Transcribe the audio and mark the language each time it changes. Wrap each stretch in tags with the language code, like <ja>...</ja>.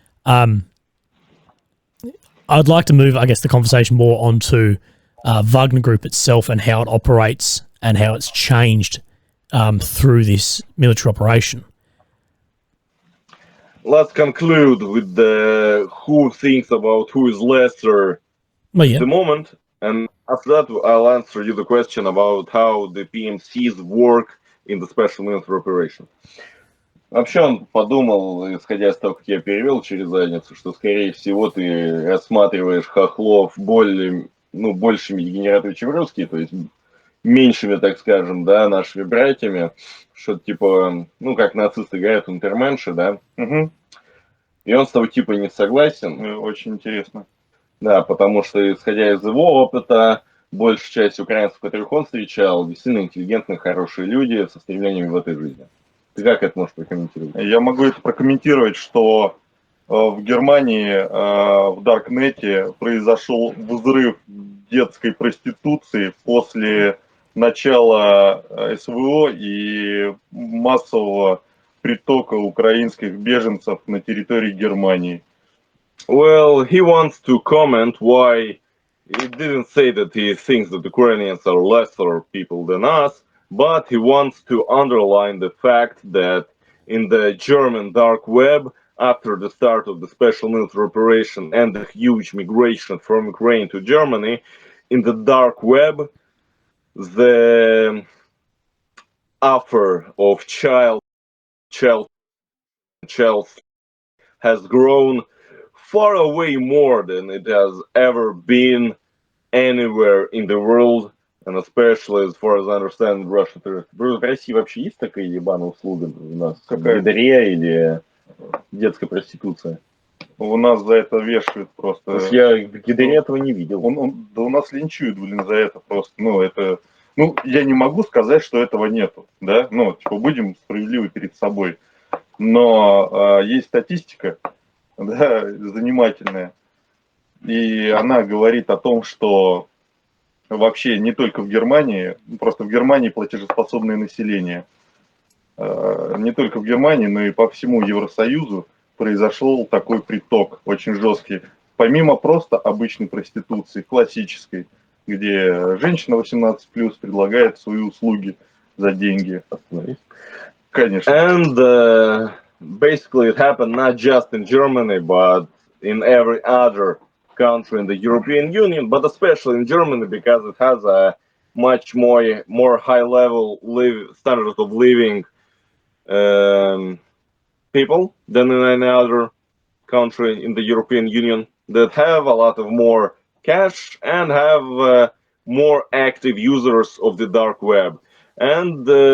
<en>I'd like to move, I guess, the conversation more onto Wagner Group itself and how it operates and how it's changed through this military operation. Let's conclude with the who thinks about who is lesser at the moment, and after that I'll answer you the question about how the PMCs work in the special military operation.</en> <ru>Вообще он подумал, исходя из того, как я перевел через задницу, что, скорее всего, ты рассматриваешь хохлов большими дегенератами, чем русские, то есть меньшими, так скажем, да, нашими братьями, что-то типа, как нацисты говорят, унтерменши, да. Угу. И он с тобой типа не согласен. Очень интересно. Да, потому что, исходя из его опыта, большая часть украинцев, которых он встречал, действительно интеллигентные, хорошие люди со стремлениями в этой жизни. Ты как это можешь прокомментировать? Я могу это прокомментировать, что в Германии в Даркнете произошел взрыв детской проституции после начала СВО и массового притока украинских беженцев на территории Германии.</ru> <en>Well, he wants to comment why he didn't say that he thinks that Ukrainians are lesser people than us, but he wants to underline the fact that in the German dark web, after the start of the special military operation and the huge migration from Ukraine to Germany, in the dark web, the offer of child has grown far away more than it has ever been anywhere in the world, and especially as far as I understand, Russia.</en> <ru>В России вообще есть такая ебаная услуга у нас? Какая-то или детская проституция? У нас за это вешают просто. Я в Гидере этого не видел. Да у нас линчуют, за это просто. Я не могу сказать, что этого нету, да? Будем справедливы перед собой. Но есть статистика, да, занимательная. И она говорит о том, что вообще не только в Германии, просто в Германии платежеспособное население. Не только в Германии, но и по всему Евросоюзу произошел такой приток очень жесткий. Помимо просто обычной проституции, классической, где женщина 18+ предлагает свои услуги за деньги. Конечно.</ru> <en>And basically it happened not just in Germany, but in every other country in the European Union, but especially in Germany because it has a much more high level standard of living people than in any other country in the European Union that have a lot of more cash and have more active users of the dark web. And</en>